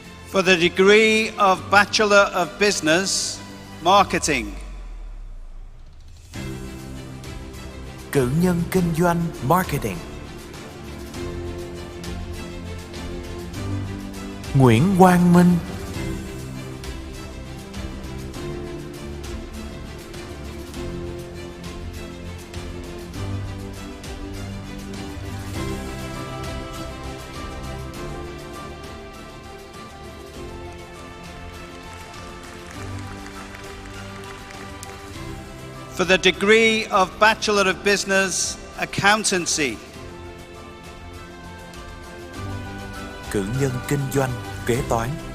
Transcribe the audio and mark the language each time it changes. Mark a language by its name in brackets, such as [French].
[English] For the degree of Bachelor of Business, Marketing. [Vietnamese] Cử nhân kinh doanh marketing. Nguyễn Quang Minh, [English] For the degree of Bachelor of Business, Accountancy. [Vietnamese] Cử nhân kinh doanh kế toán.